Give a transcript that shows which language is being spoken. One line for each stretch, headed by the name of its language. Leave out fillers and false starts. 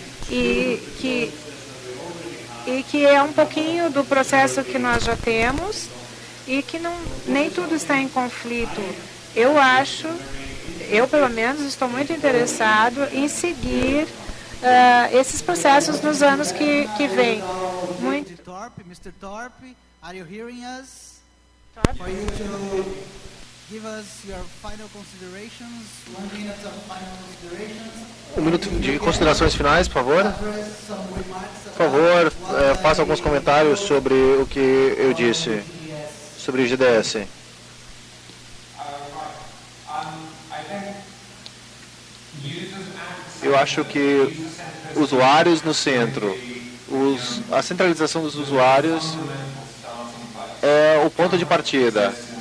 Portuguese: E que é um pouquinho do processo que nós já temos e que nem tudo está em conflito. Eu pelo menos estou muito interessado em seguir esses processos nos anos que vêm.
English: Mr. Thorpe, are you hearing us? For you to give us your final considerations, 1 minute of final considerations.
Portuguese: 1 minuto de considerações finais, por favor. Por favor, faça alguns comentários sobre o que eu disse sobre o GDS. Eu acho que usuários no centro, a centralização dos usuários é o ponto de partida.